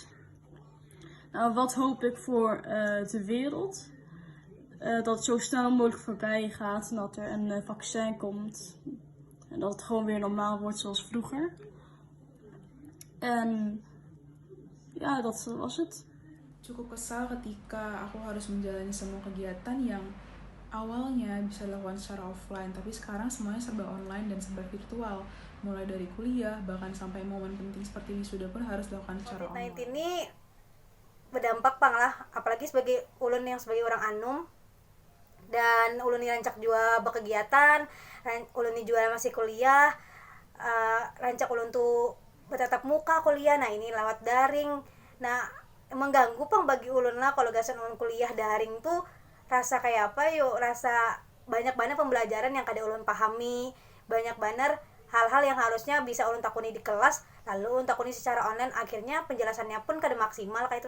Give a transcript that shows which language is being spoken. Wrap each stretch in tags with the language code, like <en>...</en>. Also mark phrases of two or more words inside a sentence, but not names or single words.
<nl>Nou, wat hoop ik voor de wereld? Dat het zo snel mogelijk voorbij gaat. En dat er een vaccin komt. En dat het gewoon weer normaal wordt zoals vroeger. En ja, dat was het.</nl> <id>Cukup kesal ketika aku harus menjalani semua kegiatan yang awalnya bisa dilakukan secara offline, tapi sekarang semuanya serba online dan serba virtual. Mulai dari kuliah, bahkan sampai momen penting seperti wisuda pun harus dilakukan secara online.</id> <bjn>COVID-19 ini berdampak pang lah, apalagi sebagai ulun yang sebagai orang anum dan ulun ini rancak jua berkegiatan, ulun ini juga masih kuliah, rancak ulun tuh bertatap muka kuliah, nah ini lewat daring, nah mengganggu pang bagi ulun lah kalau gasan ulun kuliah daring tuh rasa kayak apa yuk, rasa banyak pembelajaran yang kada ulun pahami, banyak bener hal-hal yang harusnya bisa ulun takuni di kelas lalu ulun takuni secara online, akhirnya penjelasannya pun kada maksimal kayak itu.</bjn>